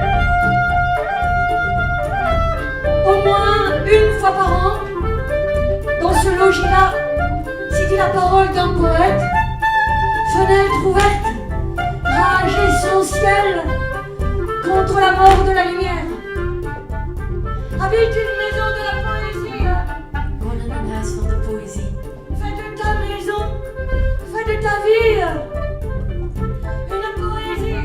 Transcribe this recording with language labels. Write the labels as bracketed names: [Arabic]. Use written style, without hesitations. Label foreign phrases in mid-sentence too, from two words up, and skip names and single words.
[French] Au moins une fois par an, dans ce logis-là, s'y dit la parole d'un poète, fenêtre ouverte, rage essentielle contre la mort de la lumière. Habite une maison de la poëzie. [Dutch] Woon in een huis van de poëzie. [French] Fais de ta maison, fais de ta vie une poésie.